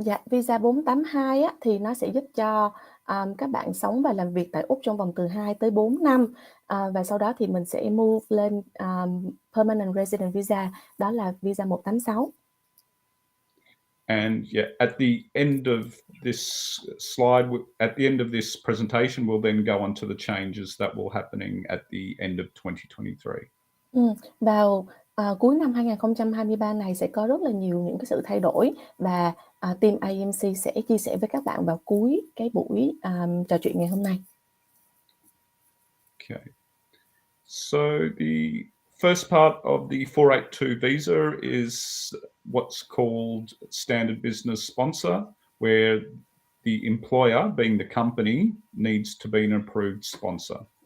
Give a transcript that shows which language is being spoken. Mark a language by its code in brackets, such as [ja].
[vi] Visa 482 thì nó sẽ giúp cho các bạn sống và làm việc tại Úc trong vòng từ 2 tới 4 năm, và sau đó thì mình sẽ move lên permanent resident visa, đó là visa 186. [en] And at the end of this slide, at the end of this presentation, we'll then go on to the changes that will happening at the end of 2023. [vi] Vào cuối năm 2023 này sẽ có rất là nhiều những cái sự thay đổi, và team IEMC sẽ chia sẻ với các bạn vào cuối cái buổi trò chuyện ngày hôm nay. [en] Okay. So the first part of the 482 visa is what's called standard business sponsor, where the employer, being the company, needs to be an approved sponsor.